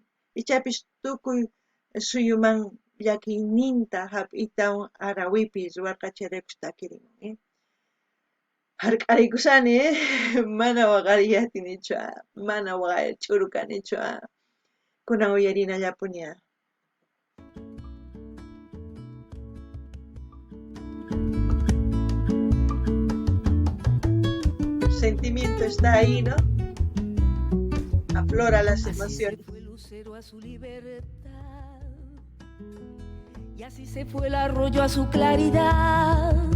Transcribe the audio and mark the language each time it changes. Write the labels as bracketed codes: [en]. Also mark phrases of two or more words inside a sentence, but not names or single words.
[qu] Ichapish tukuy suyuman llakiyninta hap'iytawan Arawipi ruwarqa chayraykush takirimun. Hark'ariykushani mana waqariyatinichu, mana waqar ch'uru kanichu. Kunan uyarinallapuni. [es] Sentimiento está ahí, ¿no? Aflora las emociones. Y así se fue el arroyo a su claridad.